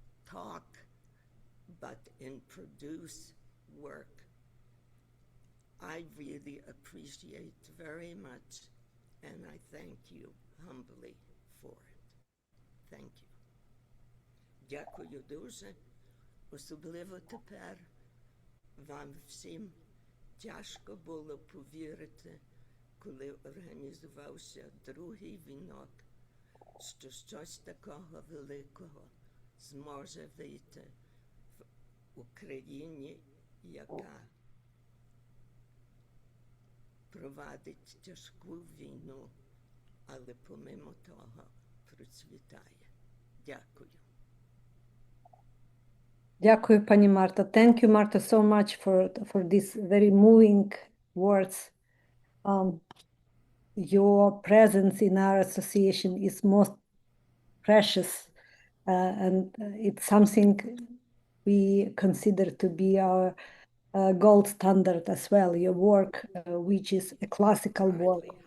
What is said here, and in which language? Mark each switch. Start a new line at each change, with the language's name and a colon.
English: talk, but in produce work, I really appreciate very much, and I thank you humbly for it. Thank you.
Ukrainian: Дякую дуже. Особливо тепер вам всім тяжко було повірити, коли організувався другий вінок, що щось такого великого зможе вийти в Україні, яка провадить тяжку війну, але помимо того процвітає. Дякую.
English: Дякую, Pani Marta. Thank you, Marta, so much for these very moving words. Your presence in our association is most precious, and it's something we consider to be our gold standard as well. Your work, which is a classical work